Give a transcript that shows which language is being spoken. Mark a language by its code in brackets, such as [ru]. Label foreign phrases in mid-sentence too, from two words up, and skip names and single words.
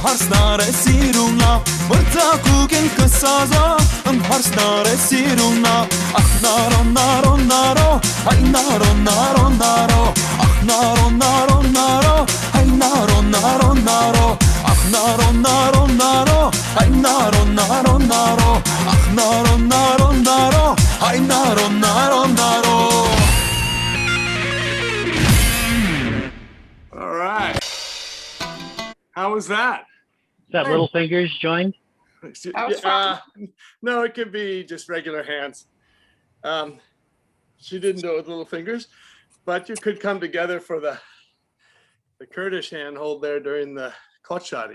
[hy] է սիրունա Մրձակուկին կսազա ըմհարսնար է սիրունա Ախ նարո նարո նարո հայ նարո նարո նարո Ախ նարո նարո նարո հայ նարո նարո նարո Ախ նարո նարո նարո հայ նարո նարո նարո Ach, նարո նարո նարո այ նարո նարո նարո. [en] All right. How was that? Is that little fingers joined? No, it could be just regular hands. She didn't do it with little fingers, but you could come together for the Kurdish handhold there during the Kochari.